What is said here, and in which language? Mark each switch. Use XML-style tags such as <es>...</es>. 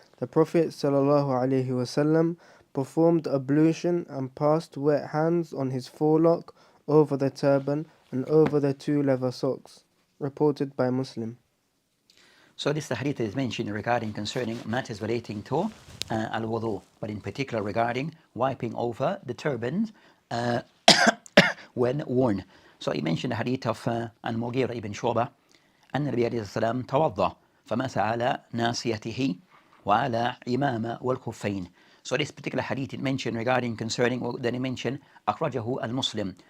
<en>The Prophet sallallahu alaihi wasallam performed ablution and passed wet hands on his forelock, over the turban and over the two leather socks. Reported by Muslim. So this hadith is mentioned regarding concerning matters relating to al-wudu, but in particular regarding wiping over the turbans when worn. So he mentioned the hadith of al-Mughira ibn Shu'ba</en> <ar>أن النبي عليه السلام توضأ فمسح على ناصيته وعلى إمامة والخفين.</ar> <en>So this particular hadith it mentioned regarding concerning, then he mentioned</en> <ar>أخرجه المسلم.</ar>